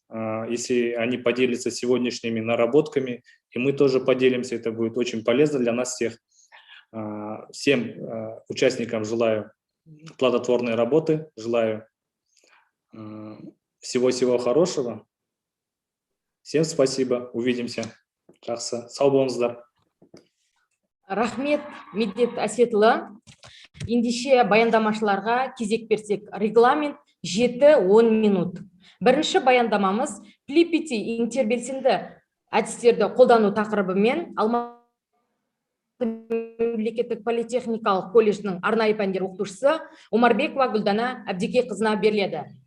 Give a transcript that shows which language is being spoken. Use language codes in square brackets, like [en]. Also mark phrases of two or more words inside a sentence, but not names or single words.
[ru] Если они поделятся сегодняшними наработками, и мы тоже поделимся, это будет очень полезно для нас всех. Всем участникам желаю плодотворной работы, желаю всего-всего хорошего. Всем спасибо, увидимся. [kk] Жақсы, сау болыңыздар. Рахмет Медет Әсетұлы. Ендеше баяндамашыларға кезек берсек, регламент 7-10 минут. Бірінші баяндамамыз Флиппити интербелсенді әдістерді қолдану тақырыбымен Алматы мемлекеттік политехникалық колледжінің арнайы пәндер оқытушысы Омарбекова Гүлдана Әбдікеқызына беріледі.